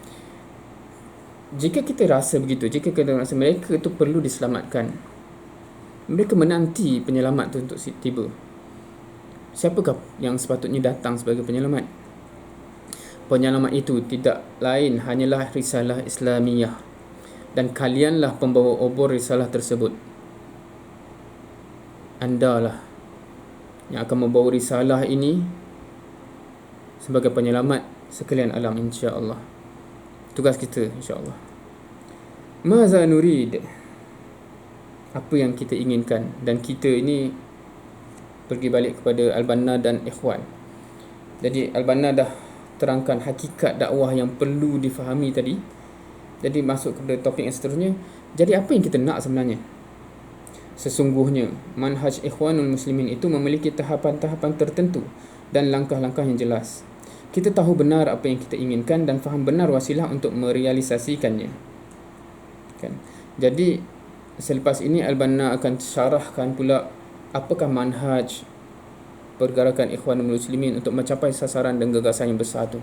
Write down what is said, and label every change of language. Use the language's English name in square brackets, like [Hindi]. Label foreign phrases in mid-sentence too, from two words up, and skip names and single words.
[Malay] Jika kita rasa begitu, jika kita rasa mereka tu perlu diselamatkan, mereka menanti penyelamat tu untuk tiba, siapakah yang sepatutnya datang sebagai penyelamat? Penyelamat itu tidak lain hanyalah risalah Islamiyah, dan kalianlah pembawa obor risalah tersebut. Andalah yang akan membawa risalah ini sebagai penyelamat sekalian alam, [Arabic] إن شاء الله. [Malay] Tugas kita, [Arabic] إن شاء الله. ماذا نريد, [Malay] apa yang kita inginkan. Dan kita ini pergi balik kepada Al-Banna dan Ikhwan. Jadi Al-Banna dah terangkan hakikat dakwah yang perlu difahami tadi. Jadi masuk kepada topik yang seterusnya. Jadi apa yang kita nak sebenarnya? Sesungguhnya manhaj Ikhwanul Muslimin itu memiliki tahapan-tahapan tertentu dan langkah-langkah yang jelas. Kita tahu benar apa yang kita inginkan dan faham benar wasilah untuk merealisasikannya. Kan? Jadi selepas ini Al-Banna akan syarahkan pula apakah manhaj pergerakan Ikhwanul Muslimin untuk mencapai sasaran dan gagasan yang besar tu.